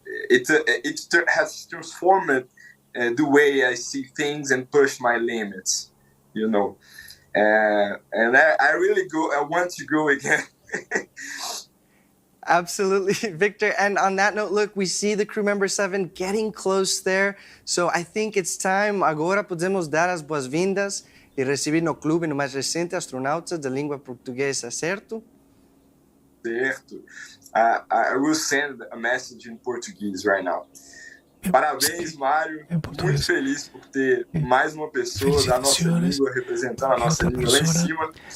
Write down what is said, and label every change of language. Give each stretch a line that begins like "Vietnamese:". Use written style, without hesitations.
English: It has transformed the way I see things and push my limits, you know. And I really I want to go again. Absolutely, Victor. And on that note, look, we see the crew member 7 getting close there. So I think it's time.
Portuguese: Agora podemos dar as boas-vindas e receber no clube no mais recente astronauta da língua portuguesa, certo? Certo.
English: I will send a message in Portuguese right now.
Portuguese: Parabéns, Mário. Muito feliz por ter mais uma pessoa da nossa língua representando a nossa língua lá em cima.